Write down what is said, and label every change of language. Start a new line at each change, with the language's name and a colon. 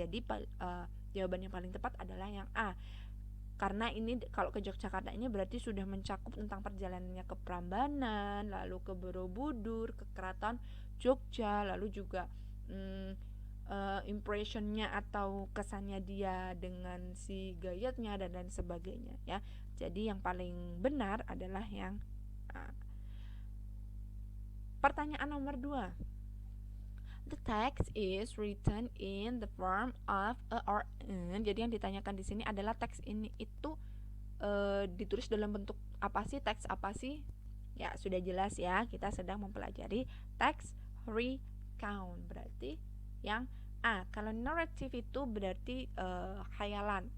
Indonesian: Jadi jawaban yang paling tepat adalah yang A. Karena ini kalau ke Yogyakarta ini berarti sudah mencakup tentang perjalanannya ke Prambanan, lalu ke Borobudur, ke Keraton Jogja, lalu juga impressionnya atau kesannya dia dengan si Gayatnya dan lain sebagainya, ya. Jadi yang paling benar adalah yang A. Pertanyaan nomor 2.
English: The text is written in the form of a or an.
Indonesian: Jadi yang ditanyakan di sini adalah teks ini itu ditulis dalam bentuk apa sih? Teks apa sih? Ya, sudah jelas ya, kita sedang mempelajari teks recount. Berarti yang A. Kalau narrative itu berarti khayalan.